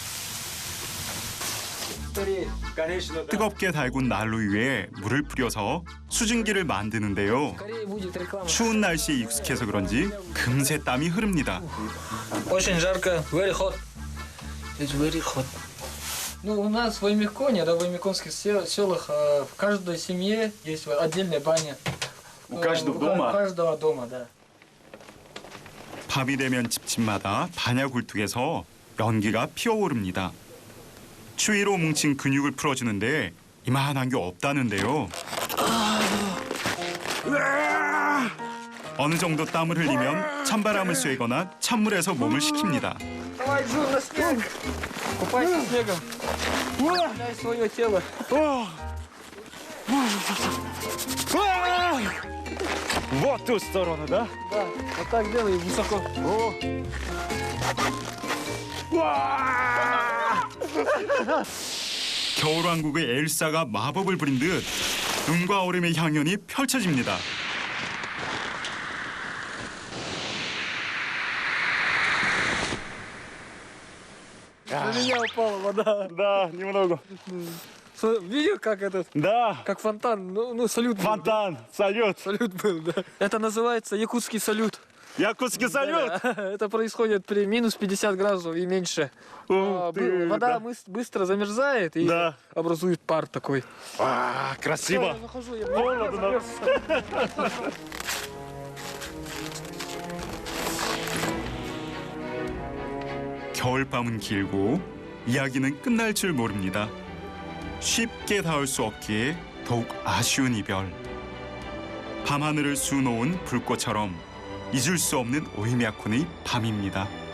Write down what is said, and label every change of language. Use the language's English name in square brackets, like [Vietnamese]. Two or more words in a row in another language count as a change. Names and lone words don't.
[Korean] 뜨겁게 달군 난로 위에 물을 뿌려서 수증기를 만드는데요. 추운 날씨에 익숙해서 그런지 금세 땀이 흐릅니다. [Russian] Очень жарко, [English] very hot. It's very hot. [Russian] Ну, у нас в Оймяконе, да, в оймяконских селах в каждой семье есть отдельная баня. У каждого дома? У каждого дома, да. [Korean] 밤이 되면 집집마다 바냐 굴뚝에서 연기가 피어오릅니다. 추위로 뭉친 근육을 풀어주는데 이만한 게 없다는데요. 어느 정도 땀을 흘리면 찬바람을 쐬거나 찬물에서 몸을 식힙니다. [Russian] Давай, Джун, на снег! Купайся снегом. Дай свое тело. Вот ту сторону, да? Да, вот так делай высоко. [Korean] 겨울왕국의 엘사가 마법을 부린 듯 눈과 얼음의 향연이 펼쳐집니다. [Russian] На меня упала вода. Да, немного. Видел, как этот? Да. Как фонтан, ну салют. Фонтан, салют. Салют был, да. Это называется якутский салют. Якутский салют? Да, это происходит при минус 50 градусов и меньше. Вода быстро замерзает и образует пар такой. Красиво. Холодно. [Korean] 겨울밤은 길고 이야기는 끝날 줄 모릅니다. 쉽게 닿을 수 없기에 더욱 아쉬운 이별. 밤하늘을 수놓은 불꽃처럼 잊을 수 없는 오이메아콘의 밤입니다.